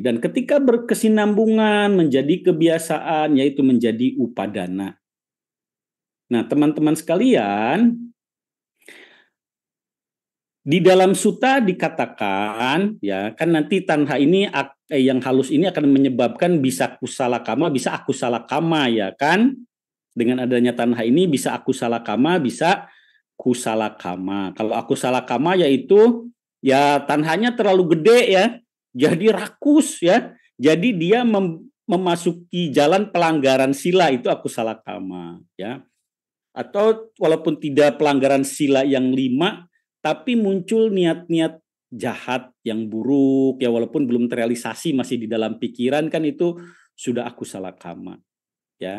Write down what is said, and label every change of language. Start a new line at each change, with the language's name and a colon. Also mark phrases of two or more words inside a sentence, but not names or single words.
Indonesian: Dan ketika berkesinambungan menjadi kebiasaan, yaitu menjadi upadana. Nah, teman-teman sekalian, di dalam sutta dikatakan, ya kan nanti tanha ini yang halus ini akan menyebabkan bisa
Pali: kusala kama,
Indonesian: bisa
Pali: akusala kama,
Indonesian: ya kan? Dengan adanya tanha ini bisa
Pali: akusala kama,
Indonesian: bisa
Pali: kusala kama.
Indonesian: Kalau
Pali: akusala kama
Indonesian: yaitu ya tanhanya terlalu gede ya, jadi rakus ya, jadi dia memasuki jalan pelanggaran sila, itu
Pali: akusala kama
Indonesian: ya. Atau walaupun tidak pelanggaran sila yang 5, tapi muncul niat-niat jahat yang buruk ya, walaupun belum terrealisasi masih di dalam pikiran, kan itu sudah
Pali: akusala kama
Indonesian: ya.